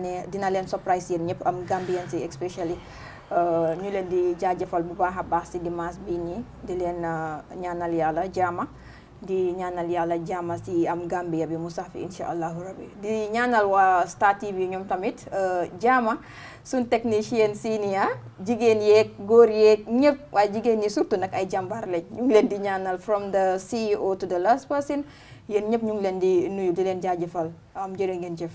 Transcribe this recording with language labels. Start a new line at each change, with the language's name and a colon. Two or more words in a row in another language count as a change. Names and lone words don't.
Wolof: ne dina leen surprise yéen ñëpp am Gambians yi especially ñu leen di jaajëfal bu baax a baax si dimanche bii nii di leen ñaanal yàlla jaama di ñaanal yàlla jàmm si am Gambia bi mu sax fi
Arabic: إن شاء الله ربي
Wolof: di ñaanal waa Star TV ñoom tamit jàmm suñ
French: technicien senior
Wolof: jigéen yeeg góor yeeg ñëpp waaye jigéen ñi surtout nag ay jàmbaar lañ ñu ngi leen di ñaanal
English: from the CEO to the last person
Wolof: yéen ñëpp ñu ngi leen di nuyu di leen jaajëfal jërë ngeen jëf